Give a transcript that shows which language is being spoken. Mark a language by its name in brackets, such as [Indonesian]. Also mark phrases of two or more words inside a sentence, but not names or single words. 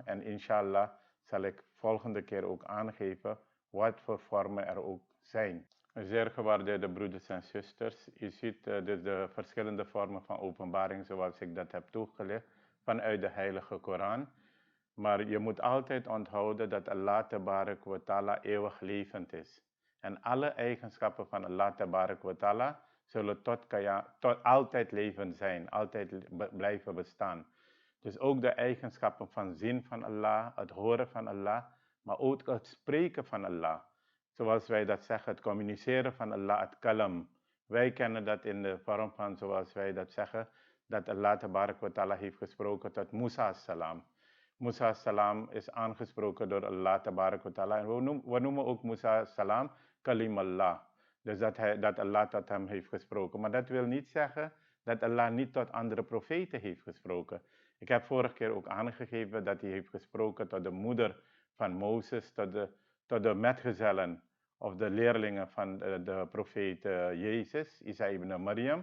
[Dutch] En inshallah zal ik volgende keer ook aangeven wat voor vormen er ook zijn. Zeer gewaardeerde broeders en zusters, u ziet dus de verschillende vormen van openbaring zoals ik dat heb toegelicht vanuit de heilige Koran. Maar je moet altijd onthouden dat Allah [Arabic] تبارك وتعالى [Dutch] eeuwig levend is. En alle eigenschappen van Allah [Arabic] تبارك وتعالى [Dutch] zullen tot altijd levend zijn, altijd blijven bestaan. Dus ook de eigenschappen van zien van Allah, het horen van Allah, maar ook het spreken van Allah. Zoals wij dat zeggen, het communiceren van Allah, het Kalam. Wij kennen dat in de vorm van, zoals wij dat zeggen, dat Allah [Arabic] تبارك وتعالى [Dutch] heeft gesproken tot Musa salam. Musa salam is aangesproken door Allah [Arabic] تبارك وتعالى. [Dutch] En we noemen ook Musa salam [Arabic] كليم الله. [Dutch] Dus dat Allah tot hem heeft gesproken. Maar dat wil niet zeggen dat Allah niet tot andere profeten heeft gesproken. Ik heb vorige keer ook aangegeven dat hij heeft gesproken tot de moeder van Mozes, tot de metgezellen of de leerlingen van de profeet Jezus, Isa ibn Maryam.